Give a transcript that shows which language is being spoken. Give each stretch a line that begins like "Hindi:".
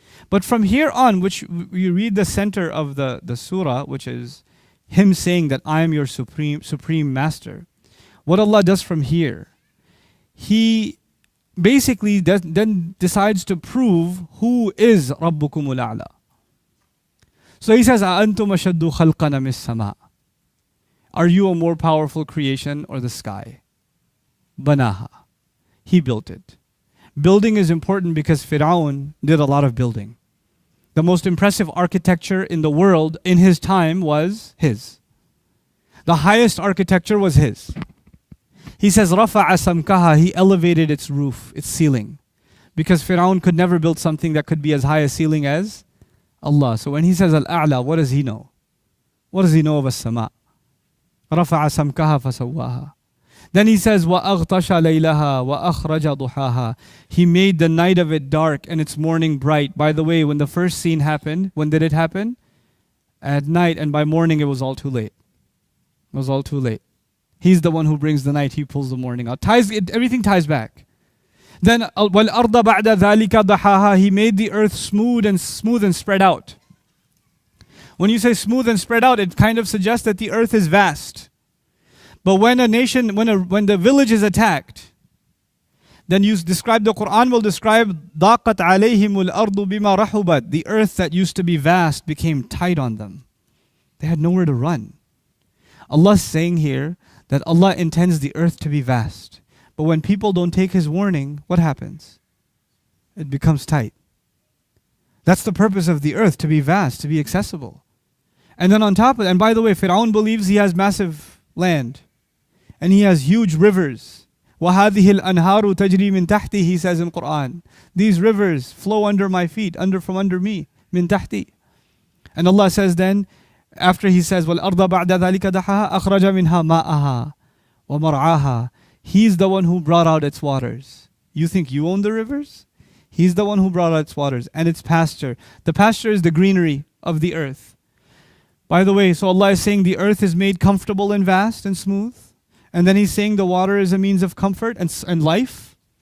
English: But from here on, which you read the center of the surah, which is him saying that I am your supreme master. what Allah does from here, He basically then decides to prove who is Rabbukumul A'la. So He says,
Arabic: أَأَنْتُمْ أَشَدُّ خَلْقًا مِنَ السَّمَاءِ.
English: Are you a more powerful creation or the sky? Banaha. He built it. Building is important because Fir'aun did a lot of building. The most impressive architecture in the world in his time was his. The highest architecture was his. He says,
Arabic: رَفَعَ سَمْكَهَا.
English: He elevated its roof, its ceiling. Because Fir'aun could never build something that could be as high a ceiling as Allah. So when he says Al-A'la, what does he know? What does he know of As-Sama'?
Arabic: رَفَعَ سَمْكَهَا فَسَوَّاهَا.
English: Then he says,
Arabic: وَأَغْطَشَ لَيْلَهَا وَأَخْرَجَ ضُحَاهَا.
English: He made the night of it dark and its morning bright. By the way, when the first scene happened, when did it happen? At night, and by morning it was all too late. It was all too late. He's the one who brings the night, He pulls the morning out. Everything ties back.
Arabic: Then وَالْأَرْضَ بَعْدَ ذَلِكَ ضَحَاهَا.
English: He made the earth smooth and spread out. When you say smooth and spread out, it kind of suggests that the earth is vast. But when when the village is attacked, then you describe, the Quran will describe
Arabic: ضَاقَتْ عَلَيْهِمُ الْأَرْضُ بِمَا رَحُبَتْ.
English: The earth that used to be vast became tight on them. They had nowhere to run. Allah is saying here that Allah intends the earth to be vast. But when people don't take His warning, what happens? It becomes tight. That's the purpose of the earth, to be vast, to be accessible. And then on top of it, and by the way, Fir'aun believes he has massive land. And he has huge rivers.
Arabic: وَهَذِهِ الْأَنْهَارُ تَجْرِي مِن تَحْتِي.
English: He says in Quran, these rivers flow under my feet, from under me, min tahti. And Allah says then, after He says,
Arabic: وَالْأَرْضَ بَعْدَ ذَلِكَ دَحَاهَا أَخْرَجَ مِنْهَا مَاءَهَا وَمَرْعَاهَا.
English: He's the one who brought out its waters. You think you own the rivers? He's the one who brought out its waters and its pasture. The pasture is the greenery of the earth. By the way, so Allah is saying the earth is made comfortable and vast and smooth. And then He's saying the water is a means of comfort and life.